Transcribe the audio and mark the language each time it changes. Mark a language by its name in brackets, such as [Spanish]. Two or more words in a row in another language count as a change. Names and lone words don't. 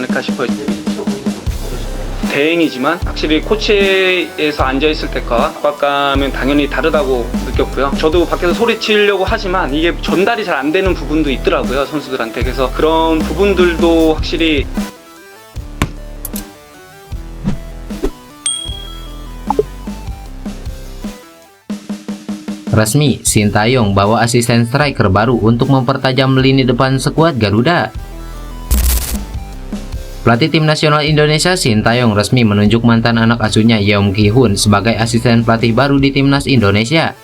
[Korean] 않을까 싶어요. 대행이지만 확실히 코치에서 앉아있을 때과 압박감은 당연히 다르다고 느꼈고요. 저도 밖에서 소리치려고 하지만 이게 전달이 잘 안 되는 부분도 있더라고요, 선수들한테. 그래서 그런 부분들도 확실히 [Indonesian] Resmi, Sintayong bawa asisten striker baru untuk mempertajam lini depan skuad Garuda. Pelatih tim nasional Indonesia Sintayong resmi menunjuk mantan anak asuhnya Yeom Ki-hun sebagai asisten pelatih baru di timnas Indonesia.